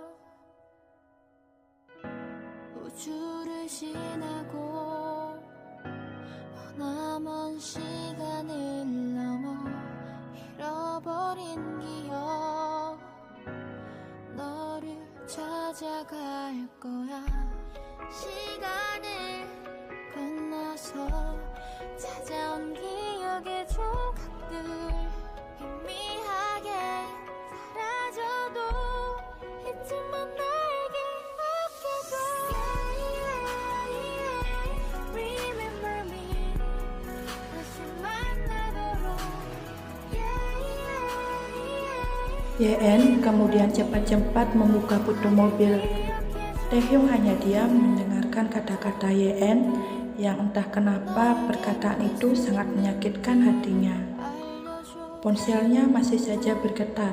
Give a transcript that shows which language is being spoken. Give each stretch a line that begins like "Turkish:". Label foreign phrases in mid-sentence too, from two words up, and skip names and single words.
Korean: 우주를 지나고 머나먼 시간을 넘어 잃어버린 기억 너를 찾아갈 거야. 시간을 건너서 찾아온 기억의 조각들 희미하게 사라져도 잊지만 날개 아껴줘.
English: Remember me
Korean: 다시 만나도록.
Indonesian: Yeon kemudian cepat-cepat membuka pintu mobil. Taehyung hanya diam mendengarkan kata-kata Yeon yang entah kenapa perkataan itu sangat menyakitkan hatinya. Ponselnya masih saja bergetar.